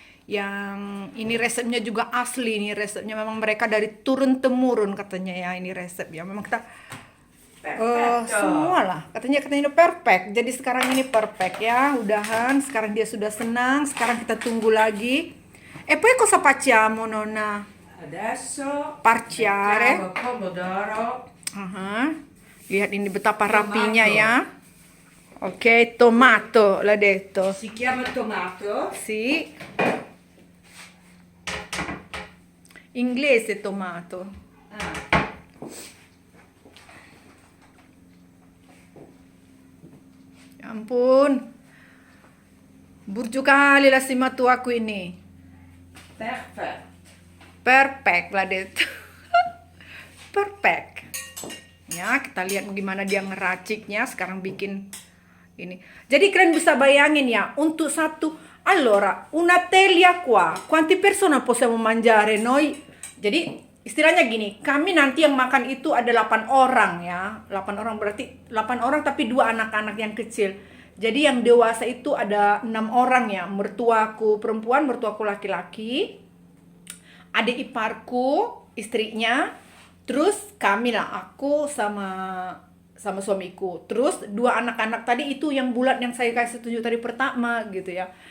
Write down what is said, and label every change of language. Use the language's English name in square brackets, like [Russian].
[Indonesian] Yang ini resepnya juga asli, ini resepnya memang mereka dari turun temurun katanya ya, ini resep ya. Memang kita [Italian] Perfetto. [Indonesian] semua lah katanya ini perfect. Jadi sekarang ini perfect ya, udahan. Sekarang dia sudah senang. Sekarang kita tunggu lagi. [Italian] E poi cosa facciamo, nonna? Adesso Parciare. mettiamo pomodoro. [Indonesian] Aha. Lihat ini betapa [English] Tomato. [Indonesian] rapinya ya. Oke, tomato [Italian] l'ha detto. Si chiama tomato. Sì. Inglese tomato. Ah. [Indonesian] Ya ampun. Burju kali lah si matuaku ini. [Italian] Perfetto. [English] Perfect lah detto. Perfect. [Indonesian] Ya, kita lihat gimana dia ngeraciknya. Sekarang bikin ini. Jadi kalian bisa bayangin ya, untuk satu... [Italian] Allora, una teglia qua, quante persone possiamo mangiare noi? [Indonesian] Jadi istilahnya gini, kami nanti yang makan itu ada 8 orang ya. 8 orang berarti 8 orang tapi 2 anak-anak yang kecil. Jadi yang dewasa itu ada 6 orang ya. Mertuaku perempuan, mertuaku laki-laki, adik iparku, istrinya, terus kami lah, aku sama suamiku. Terus 2 anak-anak tadi itu yang bulat yang saya kasih tunjuk tadi pertama gitu ya.